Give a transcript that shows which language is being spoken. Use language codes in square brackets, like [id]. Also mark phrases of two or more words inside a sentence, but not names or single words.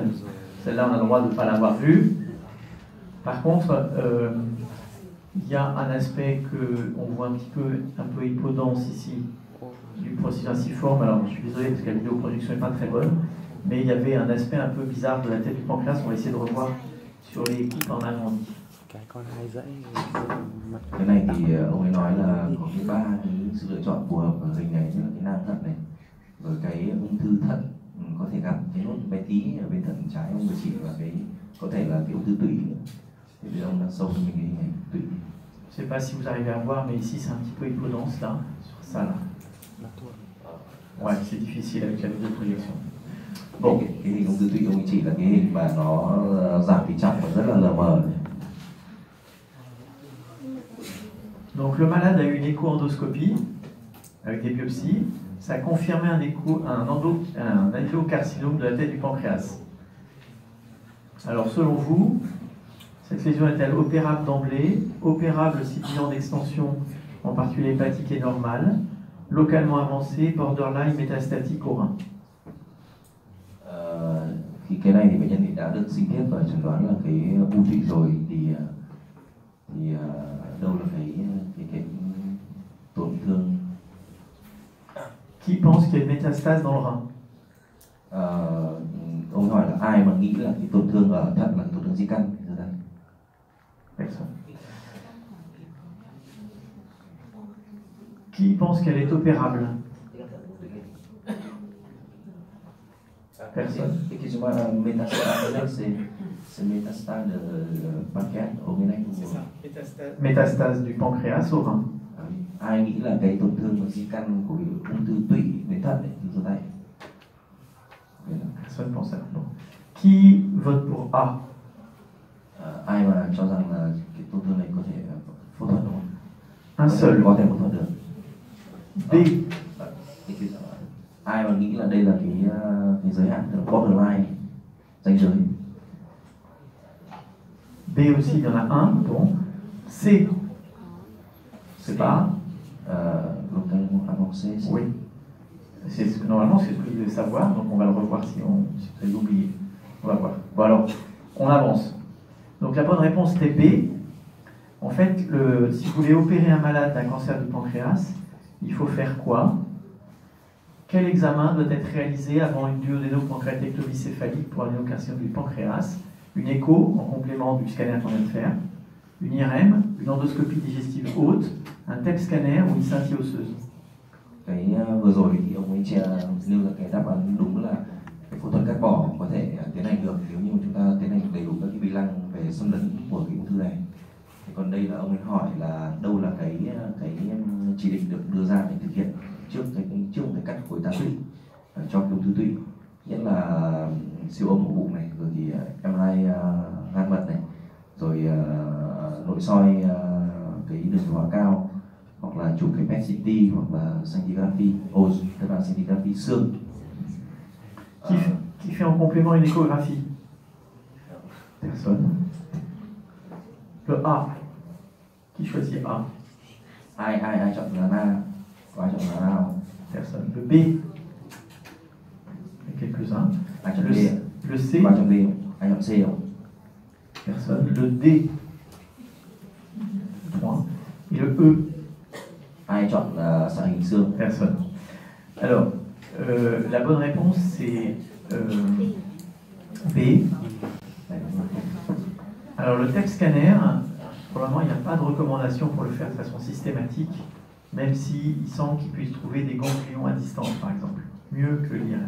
[fr] Celle-là, on a le droit de ne pas l'avoir vue. Par contre, il y a un aspect qu'on voit un peu hypodense ici, du processus inciforme. Alors, je suis désolé parce que la vidéoprojection n'est pas très bonne, mais il y avait un aspect un peu bizarre de la tête du pancréas. On va essayer de revoir sur les coupes en agrandi. [vi] Cái này thì ông ấy nói là có cái ba cái sự lựa chọn phù hợp ở hình này, như là cái nang thận này, rồi cái ung thư thận có thể gặp cái nốt bé tí ở bên thận trái ông vừa chỉ, và cái có thể là cái ung thư tụy. Thì bây giờ ông đang sâu hơn mình cái hình ảnh tụy. [fr] Je ne sais pas si vous arrivez à voir, mais ici c'est un petit peu hypodense là, sur ça là. Ouais, c'est difficile avec la vidéoprojection. Bon, [vi] cái hình ung thư tụy ông ấy chỉ là cái hình mà nó giảm tỷ trọng và rất là lờ mờ. [fr] Donc le malade a eu une écho-endoscopie avec des biopsies. Ça a confirmé un adénocarcinome de la tête du pancréas. Alors selon vous, cette lésion est-elle opérable d'emblée, opérable si bilan d'extension, en particulier hépatique et normal, localement avancé, borderline, métastatique au rein? [vi] Thì cái này thì bệnh nhân thì đã được sinh thiết và chẩn đoán là cái u tụy rồi thì đâu là cái tổn thương. [fr] Qui pense qu'il y a une métastase dans le rein? [vi] Ông hỏi là ai mà nghĩ là cái tổn thương ở thận là tổn thương di căn? [fr] Personne. Qui pense qu'elle est opérable? Personne. Et que uma métastase là, c'est métastase de pancréas au ménage ou Métastase du pancréas au rein. [vi] ai nghĩ là cái tổn thương di căn của ung thư tụy đến thận ấy, thì giơ tay. [fr] Personne pense à ça. Bon. Qui vote pour A? [vi] Ai mà cho rằng là cái tổn thương này có thể phẫu thuật đúng không? [fr] Un seul. [vi] Có thể phẫu thuật được. [fr] B. [vi] Ai mà nghĩ là đây là cái giới hạn, tức là borderline, ranh giới. [fr] B aussi, il y en a un. Bon. C. C'est pas. Localement avancé. Oui. Normalement, c'est ce que vous devez savoir, donc on va le revoir si vous avez oublié. On va voir. Bon alors, on avance. Donc la bonne réponse était B. En fait, si vous voulez opérer un malade d'un cancer du pancréas, il faut faire quoi? Quel examen doit être réalisé avant une duodénopancréatectomie céphalique pour adénocarcinome du pancréas? Une écho en complément du scanner qu'on vient de faire, une IRM, une endoscopie digestive haute, un TEP scanner ou une scintille osseuse. [vi] Cái vừa rồi thì ông ấy nêu ra cái đáp án đúng là cái phẫu thuật cắt bỏ có thể tiến hành được nếu như chúng ta tiến hành đầy đủ các cái bi lăng về xâm lấn của cái ung thư này. Thì còn đây là ông ấy hỏi là đâu là cái chỉ định được đưa ra để thực hiện trước một cái cắt khối tá tụy cho ung thư tụy, nhất là siêu âm ổ bụng này, rồi thì MRI gan mật này, rồi nội soi cái đường tiêu hóa cao, hoặc là chụp cái PET CT hoặc là scintigraphy, tức là scintigraphy xương. [fr] Qui fait en complément une échographie? Personne. Le A. Qui choisit A? [vi] Ai chọn là na? Có ai chọn là na không? [fr] Personne. Le B. Il y a quelques-uns. [vi] Ai chọn D? [fr] Le C. [vi] Có ai chọn D không? Ai chọn C không? [fr] Personne. Le D. 3. Et le E. [vi] Ai chọn xạ hình xương? [fr] Personne. Alors, la bonne réponse c'est B. Alors le TEP scanner, pour le moment il n'y a pas de recommandation pour le faire de façon systématique, même s'il semble qu'il puisse trouver des ganglions à distance par exemple, mieux que l'IRM.